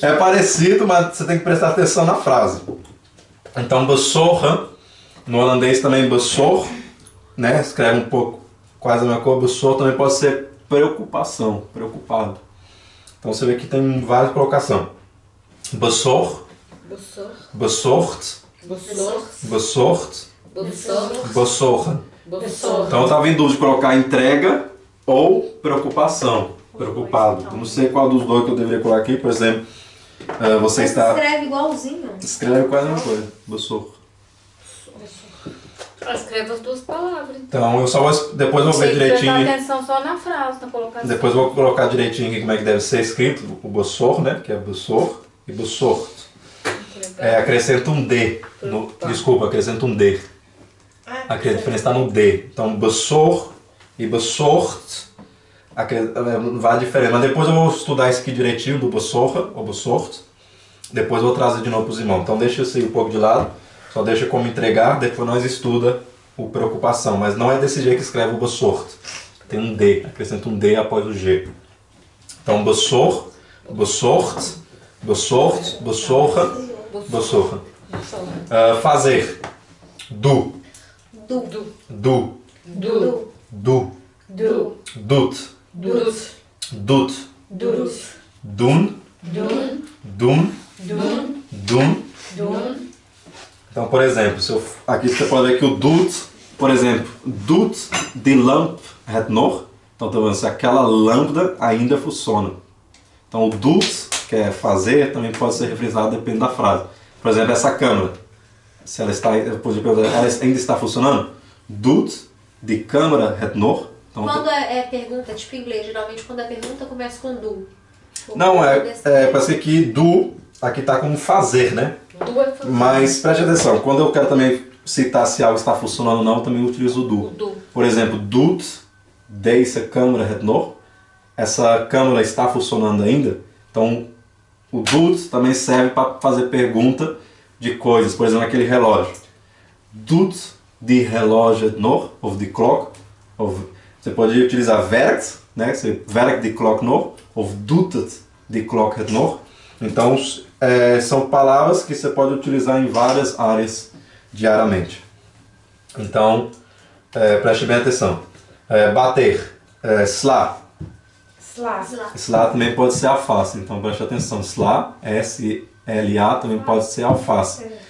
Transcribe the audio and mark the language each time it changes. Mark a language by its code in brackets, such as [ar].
[pt] é parecido, mas você tem que prestar atenção na frase. Então, bezorgen, no holandês também bezorg, né? Escreve um pouco quase a mesma coisa. Bezorg também pode ser preocupação, preocupado. Então você vê que tem várias colocações. Bezorg, bezorgd, bezorgd, bezorgen. Então eu estava em dúvida de colocar entrega ou preocupação, preocupado. Eu não sei qual dos dois que eu deveria colocar aqui, por exemplo, você Mas está... escreve igualzinho. Escreve quase a mesma coisa, bezorg. Escreva as duas palavras. Então eu só vou, depois eu vou ver Tem que prestar direitinho, atenção só na frase, na colocação. depois eu vou colocar direitinho aqui como é que deve ser escrito, o bezorg, né, que é bezorg e bezorgd. Acrescenta um D, desculpa, acrescenta um D. Aqui a diferença está no D. Então bezorg e bezorgd, vai diferente, mas depois eu vou estudar isso aqui direitinho do bezorgen ou bezorgd. Depois eu vou trazer de novo para os irmãos. Então deixa isso aí um pouco de lado. Só deixa como entregar, depois nós estuda o preocupação. Mas não é desse jeito que escreve o bezorgd. Tem um D, acrescenta um D após o G. Então bezorg, bezorgd, bezorgd, bezorgen, bezorgen. Fazer. Do. [nl] Du. [pt] Do. [nl] Du. [pt] Do. [nl] Du. Doet. Dus. Doet. Dus. Doen. Doen. Doen. Doen. Doen. Doen. [pt] Então, por exemplo, aqui você pode ver que o doet, por exemplo, [nl] doet die lamp het nog? [pt] Então, tá vendo, se aquela lâmpada ainda funciona. Então, o doet, que é fazer, também pode ser referenciado dependendo da frase. Por exemplo, essa câmera. Se ela está, ela ainda está funcionando? [nl] Doet die câmera het nog? Então, [pt] Quando é pergunta, tipo em inglês, geralmente quando é pergunta começa com do. não, parece que do, aqui está como fazer, né? Du é fazer. Mas preste atenção, quando eu quero também citar se algo está funcionando ou não, eu também utilizo o do. Do. Por exemplo, [nl] doet deze câmera het nog? [pt] Essa câmera está funcionando ainda? Então, o doet também serve para fazer pergunta de coisas. Por exemplo, aquele relógio. [nl] Doet die horloge het nog? Of die klok? [pt] Você pode utilizar werkt, né? Você [nl] werkt die klok nog? Of doet het die klok het nog? [pt] Então, são palavras que você pode utilizar em várias áreas diariamente. Então, preste bem atenção. Bater, sla. [nl] Slá. [pt] Sla também pode ser alface, então preste atenção. Sla, S-L-A, também pode ser alface.